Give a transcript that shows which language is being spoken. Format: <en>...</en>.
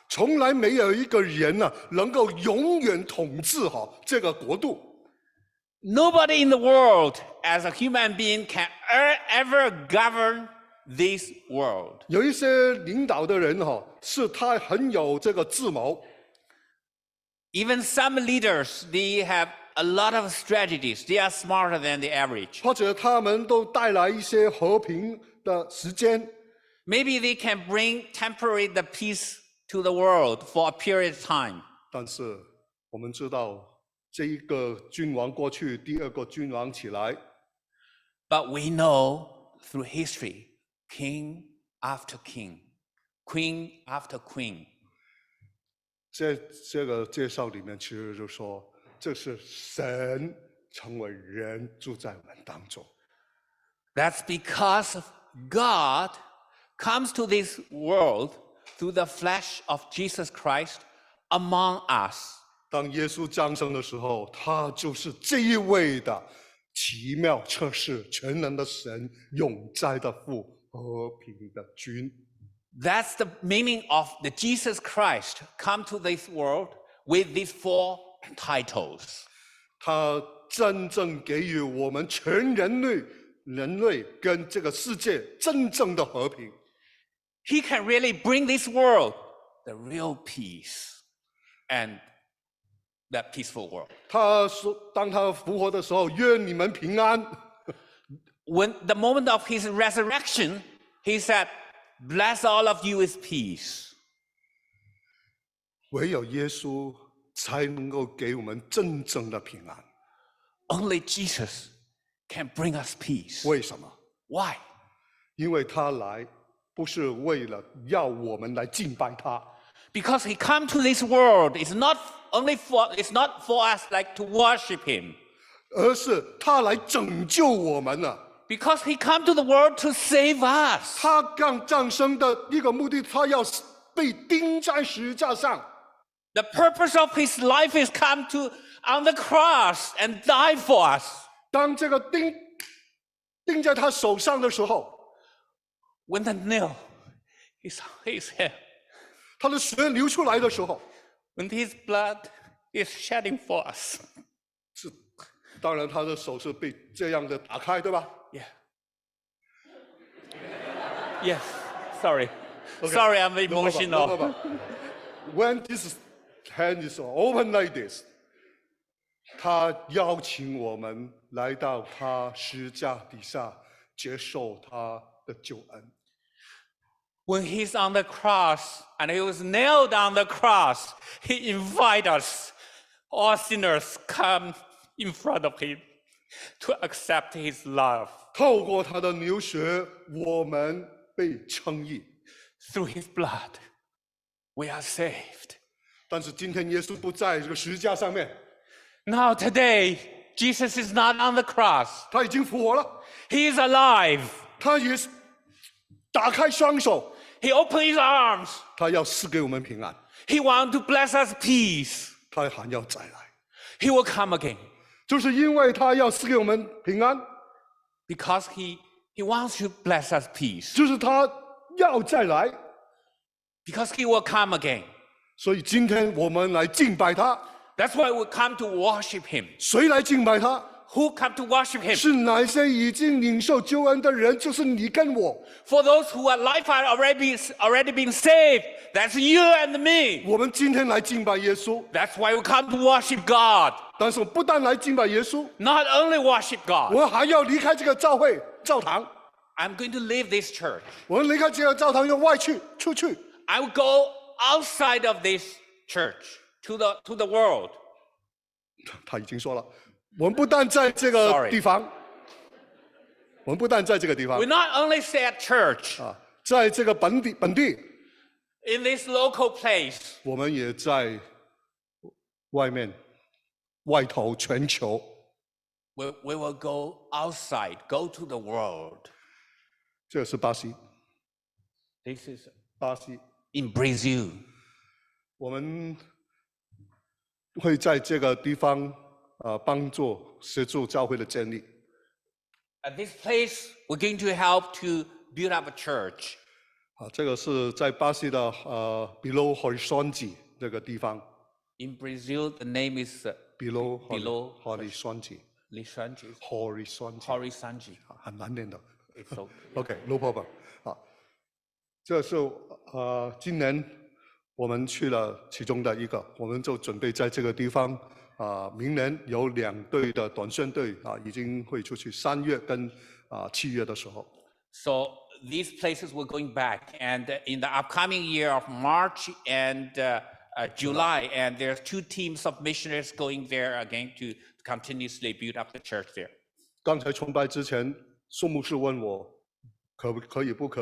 <zh>从来没有一个人能够永远统治这个国度。</zh> <en>Nobody in the world as a human being can ever govern this world.</en> <zh>有一些领导的人是他很有这个智谋，</zh> <en>Even some leaders, they have a lot of strategies. They are smarter than the average.</en> <zh>或者他们都带来一些和平的时间，</zh> <en>Maybe they can bring temporary the peace to the world for a period of time.</en> <zh>但是我们知道这一个君王过去，第二个君王起来，</zh> <en>But we know through history, king after king, queen after queen.</en> <zh>这个介绍里面其实就说，这是神成为人住在我们当中。</zh> <en>That's because of God comes to this world through the flesh of Jesus Christ among us.</en> <zh>当耶稣降生的时候，他就是这一位的奇妙测试、全能的神、永在的父、和平的君。</zh> <en>That's the meaning of the Jesus Christ come to this world with these 4 titles.</en> <zh>他真正给予我们全人类跟这个世界真正的和平。</zh> <en>He can really bring this world the real peace and that peaceful world.</en> <zh>他说，当他复活的时候，愿你们平安。</zh> <en>When the moment of his resurrection, he said, "Bless all of you with peace."</en> <zh>唯有耶稣才能够给我们真正的平安。</zh> <en>Only Jesus can bring us peace.</en> <zh>为什么？</zh> <en>Why?</en> <zh>因为他来不是为了要我们来敬拜他，</zh> <en>Because he come to this world, it's not for us like to worship him.</en> <zh>而是他来拯救我们了。</zh> <en>Because he come to the world to save us.</en> <zh>他刚降生的一个目的，他要被钉在十字架上。</zh> <en>The purpose of his life is come to on the cross and die for us.</en> <zh>当这个钉在他手上的时候，</zh> <en>When the nail is on his head,</en> <zh>他的血流出来的时候，</zh> <en>when his blood is shedding for us.</en> <zh>是当然他的手是被这样的打开，对吧？</zh> <en>Yeah. Yes. Sorry. Okay. Sorry, I'm No problem, emotional. no problem. When this hand is open like this,</en> <zh>他邀请我们来到他十字架底下，接受他的救恩。</zh> <en>When he's on the cross and he was nailed on the cross, he invites us, all sinners, come in front of him to accept his love.</en> <zh>透过他的流血，我们被称义。</zh> <en>Through his blood, we are saved.</en> <zh>但是今天耶稣不在这个十字架上面，</zh> <en>Now today, Jesus is not on the cross.</en> <zh>他已经复活了，</zh> <en>He is alive.</en> <zh>他也是打开双手，</zh> <en>He opened his arms.</en> <zh>他要赐给我们平安，</zh> <en>He wants to bless us peace.</en> <zh>他还要再来，</zh> <en>He will come again</en> <zh>就是因为他要赐给我们平安，</zh> <en>because he wants to bless us peace.</en> <zh>就是他要再来，</zh> <en>Because he will come again.</en> <zh>所以今天我们来敬拜他。</zh> <en>That's why we come to worship him.</en> <zh>谁来敬拜他？</zh> <en>Who come to worship him?</en> <zh>是哪些已经领受救恩的人？就是你跟我。</zh> <en>For those who are life are already been saved, that's you and me.</en> <zh>我们今天来敬拜耶稣，</zh> <en>That's why we come to worship God.</en> <zh>但是我不但来敬拜耶稣，</zh> <en>Not only worship God.</en> <zh>我还要离开这个教堂。</zh> <en>I'm going to leave this church.</en> <zh>我们离开这个教堂要出去。</zh> <en>I will go outside of this church to the world.</en> <zh>他已经说了，我们不但在这个</zh> <en>Sorry.</en> <zh>地方，我们不但在这个地方</zh> <en>We not only stay at church</en> <zh>啊，在这个本地，</zh> <en>in this local place.</en> <zh>我们也在外头全球。</zh> <en>We will go outside, go to the world.</en> <zh>这个是巴西，</zh> <en>This is</en> <zh>巴西，</zh> <en>in Brazil.</en> <zh>我们会在这个地方协助教会的建立。</zh> <en>At this place, we're going to help to build up a church.</en> <zh>啊，这个是在巴西的Below Horizonte 这个地方</zh> <en>In Brazil, the name is ，Below Below Horizonte Horizonte.</en> <zh>Horizonte 很难念的。</zh> <en>It's okay. OK，no problem。</en> <zh>啊，这是今年我们去了其中的一个，我们就准备在这个地方明年有2队的短宣队已经会出去，3月跟7月的时候。</zh> <en>So these places we're going back, and in the upcoming year of March and July, and there's 2 teams of missionaries going there again to continuously build up the church there.</en> <zh>刚才崇拜之前，苏牧师问我可不可以？</zh>